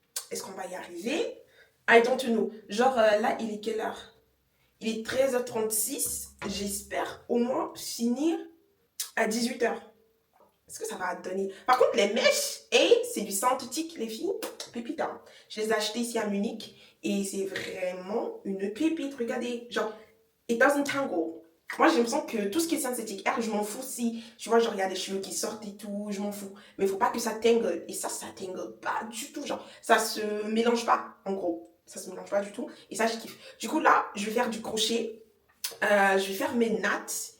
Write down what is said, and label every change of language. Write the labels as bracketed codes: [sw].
[fr] Est-ce qu'on va y arriver? [en] I don't know. [fr] Genre, là, il est quelle heure? Il est 13h36. J'espère au moins finir à 18h. Est-ce que ça va donner? Par contre, les mèches, c'est du synthétique, les filles. Pépite, hein. Je les ai achetées ici à Munich. Et c'est vraiment une pépite. Regardez, genre, [en] it doesn't tangle. [fr] Moi, j'ai l'impression que tout ce qui est synthétique, je m'en fous si, tu vois, genre, il y a des cheveux qui sortent et tout, je m'en fous. Mais il faut pas que ça tangle. Et ça tangle pas du tout. Genre, ça se mélange pas, en gros. Ça se mélange pas du tout. Et ça, je kiffe. Du coup, là, je vais faire du crochet. Je vais faire mes nattes.